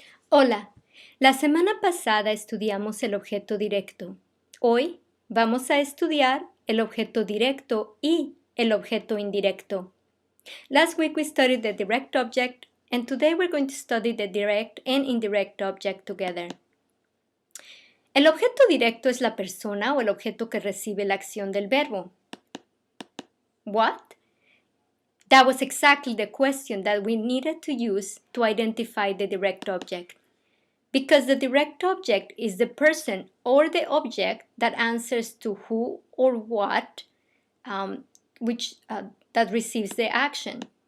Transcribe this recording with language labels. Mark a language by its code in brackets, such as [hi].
[es] Hola, la semana pasada estudiamos el objeto directo. Hoy vamos a estudiar el objeto directo y el objeto indirecto. [en] Last week we studied the direct object and today we're going to study the direct and indirect object together. [es] El objeto directo es la persona o el objeto que recibe la acción del verbo. [en] What? That was exactly the question that we needed to use to identify the direct object. Because the direct object is the person or the object that answers to who or what that receives the action.